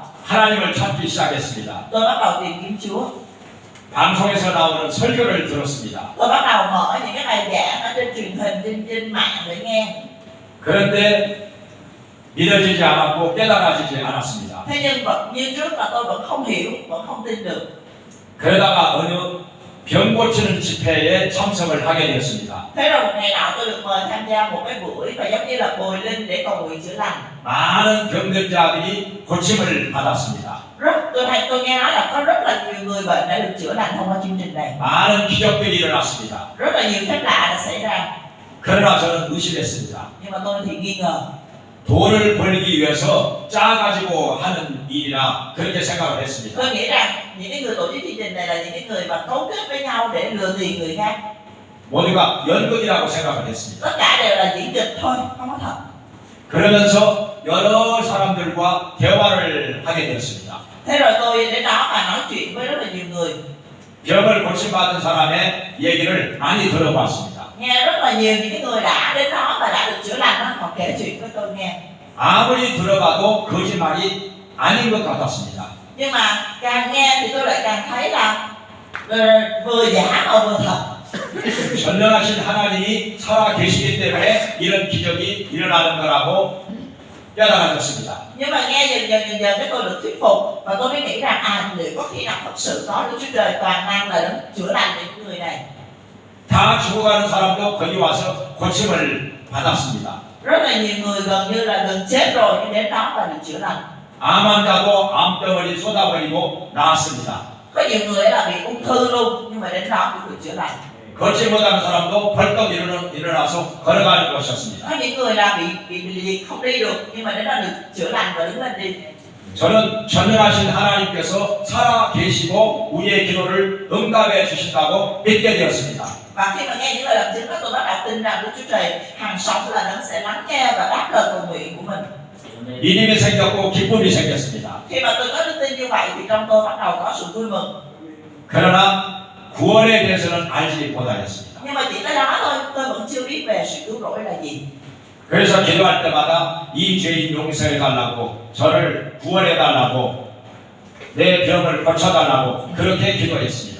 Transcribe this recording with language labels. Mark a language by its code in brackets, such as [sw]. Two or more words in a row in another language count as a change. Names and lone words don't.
[ko] 하나님을 찾기 시작했습니다. [vi] Tôi bắt đầu tìm kiếm Chúa. [ko] 방송에서 나오는 설교를 들었습니다. [vi] Tôi bắt đầu mở những cái bài giảng ở trên truyền hình, trên mạng để nghe. [ko] 그런데 믿어지지 않았고 깨달아지지 않았습니다. [vi] Thế nhưng vẫn như trước là tôi vẫn không hiểu, vẫn không tin được. [ko] 그러다가 어느 병 고치는 집회에 참석을 하게 되었습니다. [vi] Thế rồi một ngày nọ tôi được mời tham gia một cái buổi và giống như là bồi linh để cầu nguyện chữa lành. [ko] 많은 병들자들이 고침을 받았습니다. [vi] Tôi nghe nói là có rất là nhiều người bệnh đã được chữa lành thông qua chương trình này. [ko] 많은 기적들이 일어났습니다. [vi] Rất là nhiều phép lạ đã xảy ra. [ko] 그러나 저는 의심했습니다. [vi] Nhưng mà tôi thì nghi ngờ. [ko] 돈을 벌기 위해서 짜가지고 하는 일이라 그렇게 생각을 했습니다. [vi] Tôi nghĩ rằng những cái người tổ chức chương trình này là những cái người mà cấu kết với nhau để lừa tiền người khác. [ko] 모두가 연극이라고 생각을 했습니다. [vi] Tất cả đều là diễn kịch thôi, không có thật. [ko] 그러면서 여러 사람들과 대화를 하게 되었습니다. [vi] Thế rồi tôi đến đó và nói chuyện với rất là nhiều người. [ko] 병을 고침받은 사람의 얘기를 많이 들어봤습니다. [vi] Nghe rất là nhiều những cái người đã đến đó và đã được chữa lành đó, họ kể chuyện với tôi nghe. [ko] 아무리 들어봐도 거짓말이 아닌 것 같았습니다. [vi] Nhưng mà càng nghe thì tôi lại càng thấy là vừa giả mà vừa thật. [ko] 전능하신 하나님이 살아 계시기 때문에 이런 기적이 일어나는 거라고 깨달아졌습니다. [vi] Nhưng mà nghe dần dần cái tôi được thuyết phục và tôi mới nghĩ rằng liệu có khi nào thật sự có Đức Chúa Trời toàn năng là đấng chữa lành những người này. [ko] 다 죽어가는 사람도 거기 와서 고침을 받았습니다. [vi] Rất là nhiều người gần như là gần chết rồi nhưng đến đó và được chữa lành. [ko] 암 환자도 암덩어리 쏟아버리고 나았습니다. [vi] Có nhiều người là bị ung thư luôn nhưng mà đến đó cũng được chữa lành. [ko] 걷지 못하는 사람도 벌떡 일어나서 걸어가는 것이었습니다. [vi] Có những người là bị liệt không đi được nhưng mà đến đó được chữa lành và đứng lên đi. [ko] 저는 전능하신 하나님께서 살아 계시고 우리의 기도를 응답해 주신다고 믿게 되었습니다. [vi] Và khi mà nghe những lời làm chứng đó, tôi bắt đầu tin rằng Đức Chúa Trời hàng sống là Đấng sẽ lắng nghe và đáp lời cầu nguyện của mình. [ko] 믿음이 생겼고 기쁨이 생겼습니다. [vi] Khi mà tôi có đức tin như vậy thì trong tôi bắt đầu có sự vui mừng. [ko] 그러나 구원에 대해서는 알지 못하였습니다. [vi] Nhưng mà chỉ tới đó thôi, tôi vẫn chưa biết về sự cứu rỗi là gì. [ko] 그래서 기도할 때마다 이 죄인 용서해 달라고 저를 구원해 달라고 내 병을 고쳐 달라고 그렇게 기도했습니다.